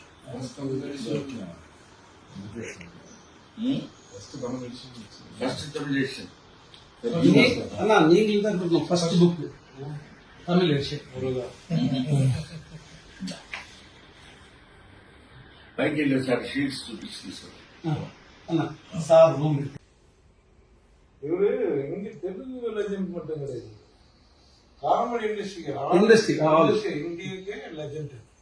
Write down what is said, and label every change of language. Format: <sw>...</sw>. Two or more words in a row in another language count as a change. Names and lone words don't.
<en>first Tamil edition.</en> <te>అన్నా నీకు</te> <en>first book Tamil edition.</en> <te>పైకి వెళ్ళారు సార్, షీట్స్ చూపించి తీసుకోండి అన్నా</te> <en>sir room.</en> <ta>இவரு இங்க தெலுங்கு லெஜெண்ட் மட்டும் கிடையாது,</ta> <en>comedy industry</en> <ta>இந்தியக்கே லெஜெண்ட்.</ta>